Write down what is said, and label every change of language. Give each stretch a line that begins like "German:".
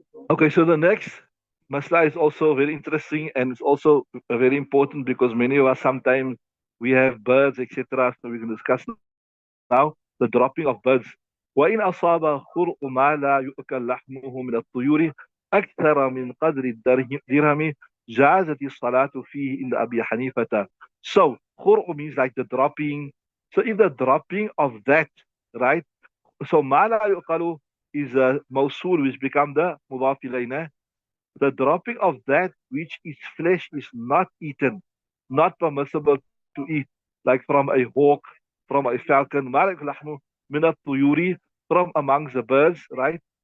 English: Okay, so the next masla is also very interesting and it's also very important because many of us sometimes we have birds, etc. So we can discuss now the dropping of birds.
Arabic: وإن أصاب خرء ما لا يؤكل لحمه من الطيور أكثر من قدر الدرهم جازت الصلاة فيه in Abi Hanifata.
English: So خرء means like the dropping. So if the dropping of that, right? So
Arabic: ما لا يؤكل
English: is a موصول which become the مضاف إلينا. The dropping of that which its flesh is not eaten, not permissible to eat, like from a hawk, from a falcon,
Arabic: مالك لحمه من الطيور,
English: from amongst the birds, right?